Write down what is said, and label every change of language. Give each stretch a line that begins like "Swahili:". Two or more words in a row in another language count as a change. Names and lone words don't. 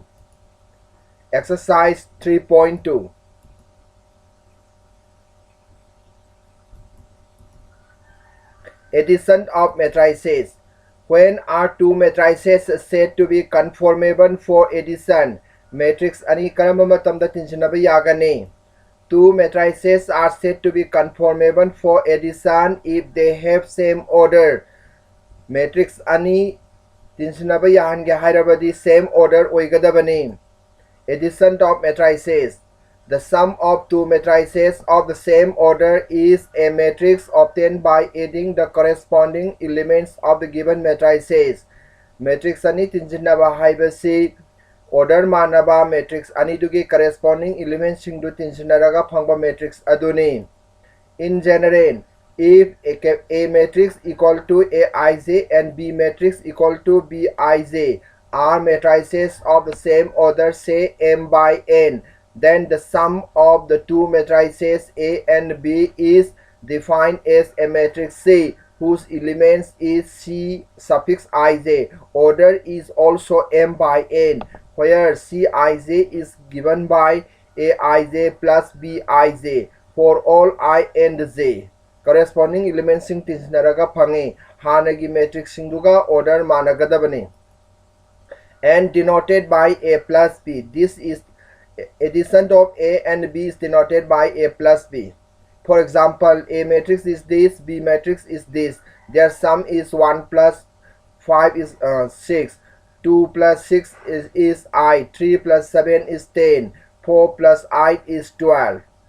English: Exercise 3.2. Addition of matrices. When are two matrices said to be conformable for addition?
Manipuri: Matrix ani karamba matamda tinsinaba yagani.
English: Two matrices are said to be conformable for addition if they have same order.
Manipuri: Matrix ani tinsinaba yahange hairabadi
English: same order
Manipuri: oigadabani.
English: Addition of matrices. The sum of two matrices of the same order is a matrix obtained by adding the corresponding elements of the given matrices.
Manipuri: Matrix ani tinsinaba haibasi order manaba matrix ani dugi
English: corresponding elements
Manipuri: singdu tinsinaraga phangba matrix aduni.
English: In general, if a matrix equal to Aij and B matrix equal to Bij are matrices of the same order, say M by N, then the sum of the two matrices A and B is defined as a matrix C whose elements is C suffix ij. Order is also M by N, where Cij is given by Aij plus Bij for all I and J. Corresponding elements
Manipuri: sing tinsinaraga phangi hanagi matrix singduga order managadabani
English: and denoted by A plus B. This is addition of A and B is denoted by A plus B. For example, A matrix is this, B matrix is this. Their sum is 1 plus 5 is 6, 2 plus 6 is 8, 3 plus 7 is 10, 4 plus 8 is 12.